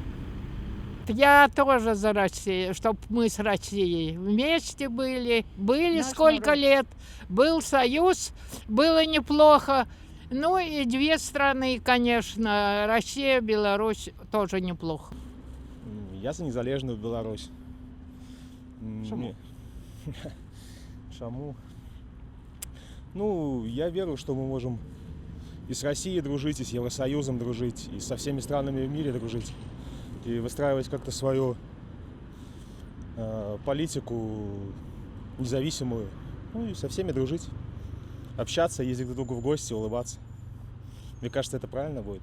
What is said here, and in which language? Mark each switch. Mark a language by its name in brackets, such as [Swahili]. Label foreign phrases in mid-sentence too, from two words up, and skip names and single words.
[Russian] Я тоже за Россию, чтобы мы с Россией вместе были. Были Наш сколько народ. лет. Был союз, было неплохо. Ну и две страны, конечно, Россия, Беларусь тоже неплохо. [Belarusian] Я за незалежную Беларусь. Чаму? Чаму? [Russian] Ну, я верю, что мы можем и с Россией дружить, и с Евросоюзом дружить, и со всеми странами в мире дружить. И выстраивать как-то свою политику независимую. Ну и со всеми дружить. Общаться, ездить друг к другу в гости, улыбаться. Мне кажется, это правильно будет.